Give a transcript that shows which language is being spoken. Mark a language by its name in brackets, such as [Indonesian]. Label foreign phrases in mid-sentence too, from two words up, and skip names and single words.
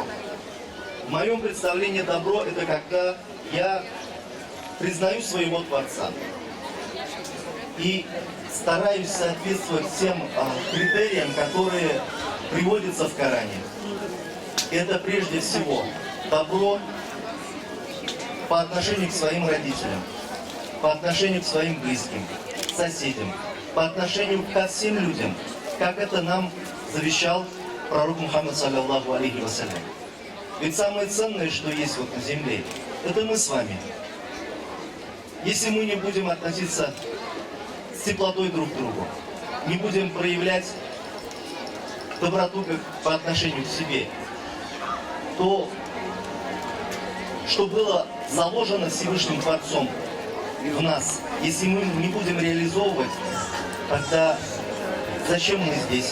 [Russian] В моем представлении добро – это когда я признаю своего Творца и стараюсь соответствовать тем критериям, которые приводятся в Коране. Это прежде всего добро по отношению к своим родителям, по отношению к своим близким, соседям, по отношению ко всем людям, как это нам завещал пророк Мухаммад, [Arabic] صلى الله عليه وسلم. [Russian] Ведь самое ценное, что есть вот на земле, это мы с вами. если мы не будем относиться с теплотой друг к другу, не будем проявлять доброту как по отношению к себе, то, что было заложено Всевышним Творцом в нас, если мы не будем реализовывать, тогда зачем мы здесь?